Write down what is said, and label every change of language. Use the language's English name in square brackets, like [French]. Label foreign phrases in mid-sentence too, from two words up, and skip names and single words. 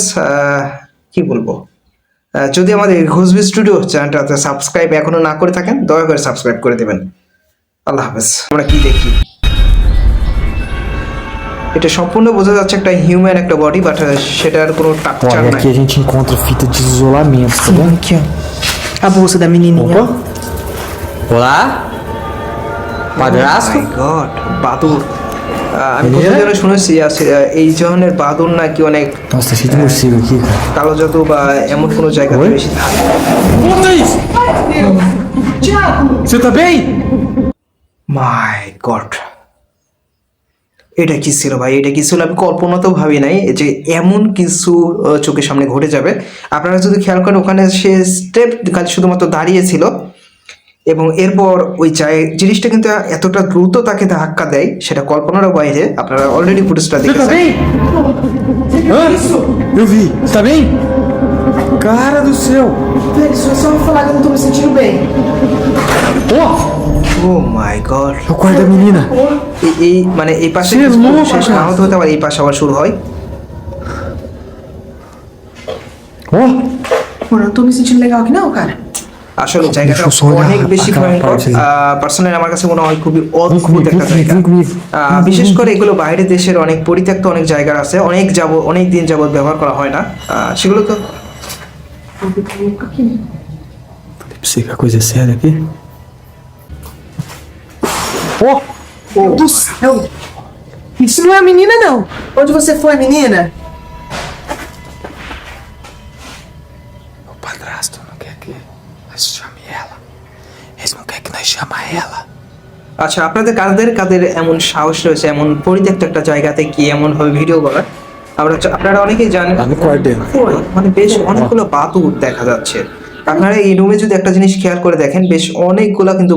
[Bangla] কি বলবো, যদি আমাদের ঘোষবি স্টুডিও চ্যানেলটাতে সাবস্ক্রাইব এখনো না করে থাকেন দয়া করে সাবস্ক্রাইব করে দেবেন। আল্লাহ হাফেজ। আমরা কি দেখি, এটা সম্পূর্ণ বোঝা যাচ্ছে একটা হিউম্যান একটা বডি, বাট সেটার কোনো টাকচার [Portuguese] Olha, [Bangla] নাই। [Portuguese] aqui a gente encontra fita de isolamento, tá Sim, vendo? aqui, ó. A bolsa da menininha. Opa. Olá? Padrasto? [English] my god, [Bangla] বাদুর। আমি [Portuguese] Menina? [Bangla] কোথাও যেন শুনেছি এই ধরনের বাদুর নাকি অনেক [Portuguese] Nossa, tá cheio de morcego aqui, cara. [Bangla] কালো জাদু বা এমন কোনো জায়গাতে ওই? বেশি থাকে। [Portuguese] Volta isso! Você tá bem? [English] my god, [Bangla] এটা কি ছিল ভাই, এটা কি ছিল, আমি কল্পনাতেও ভাবি নাই যে এমন কিছু চোখের সামনে ঘটে যাবে। আপনারা যদি খেয়াল করেন ওখানে সে স্টেপ খালি শুধুমাত্র দাঁড়িয়েছিল এবং এরপর ওই জিনিসটা কিন্তু এতটা দ্রুত তাকে ধাক্কা দেয় সেটা কল্পনারও বাইরে। আপনারা অলরেডি ফুটেজটা [Portuguese] Você tá [Bangla] দেখেছেন। [Portuguese] bem? Hã? Eu vi. Você tá bem? Cara do céu! Velho, só vou falar que eu não tô me sentindo bem. Ó! [English] oh my god, [Portuguese] É o quarto da menina. [Bangla] এই মানে এই পাশে সে কিছু লোক শেষ না আছে। হতে হতে আবার এই পাশে আবার শুরু হয়। [Portuguese] Ó! Mano, eu não tô me sentindo legal aqui não, cara. [Bangla] আসলে জায়গাটা একটু সরে অনেক বেশি আঁকা ভয়ঙ্কর। পারছিল। পার্সোনালি আমার কাছে মনে হয় খুবই [Portuguese] Vem [Bangla] অদ্ভুত [Portuguese] comigo, [Bangla] একটা [Portuguese] vem [Bangla] জায়গা। [Portuguese] comigo, vem comigo. [Bangla] বিশেষ করে এগুলো বাইরের দেশের অনেক পরিত্যক্ত অনেক জায়গা আছে, অনেক দিন যাবত ব্যবহার করা হয় না, সেগুলো তো [Portuguese] Vou ver comigo aqui. Falei pra você que a coisa é séria aqui. Ó! Meu Deus do céu. Isso não é a menina, não. Onde você foi, menina? O padrasto não quer que nós chame ela. Eles não querem que nós chama ela. [Bangla] আচ্ছা, আপনাদের কাদের এমন সাহস রয়েছে এমন পরিত্যক্ত একটা জায়গাতে কি এমন ভাবে ভিডিও করার? আপনারা অনেকেই জানেন আমি কোয়ার্টে। মানে বেশ অনেকগুলো বাদুড় দেখা যাচ্ছে। আপনারা এই রুমে যদি একটা জিনিস খেয়াল করে দেখেন বেশ অনেকগুলো কিন্তু